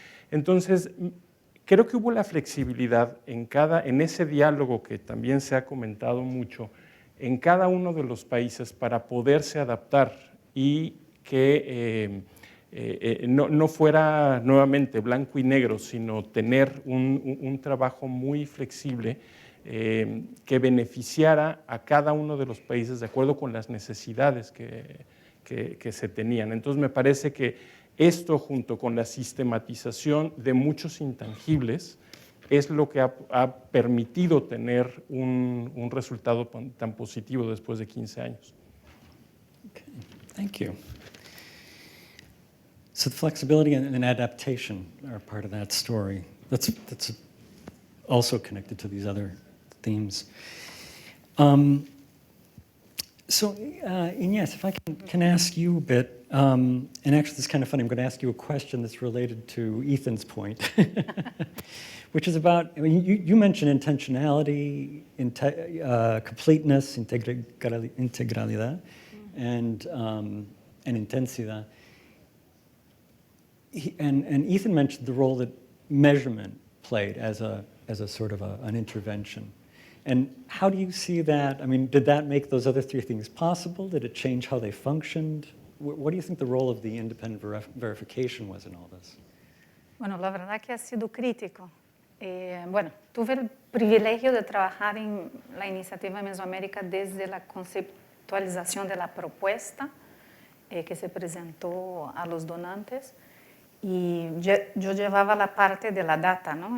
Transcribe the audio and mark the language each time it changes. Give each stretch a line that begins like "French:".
Spanish: Entonces, creo que hubo la flexibilidad en ese diálogo que también se ha comentado mucho, en cada uno de los países para poderse adaptar y que no fuera nuevamente blanco y negro, sino tener un trabajo muy flexible que beneficiara a cada uno de los países de acuerdo con las necesidades que se tenían. Entonces me parece que esto, junto con la sistematización de muchos intangibles, es lo que ha permitido tener un resultado tan positivo después de 15 años.
English: Okay, thank you. So the flexibility and adaptation are part of that story. That's also connected to these other themes. So Ignez, if I can ask you a bit, and actually it's kind of funny, I'm going to ask you a question that's related to Ethan's point, which is about, I mean, you mentioned intentionality, completeness, integralidad, and intensidad. And Ethan mentioned the role that measurement played as a sort of an intervention. And how do you see that? I mean, did that make those other three things possible? Did it change how they functioned? What do you think the role of the independent verification was in all this?
Spanish: Bueno, la verdad que ha sido crítico. Bueno, tuve el privilegio de trabajar en la iniciativa Mesoamérica desde la conceptualización de la propuesta que se presentó a los donantes, y yo llevaba la parte de la data, ¿no?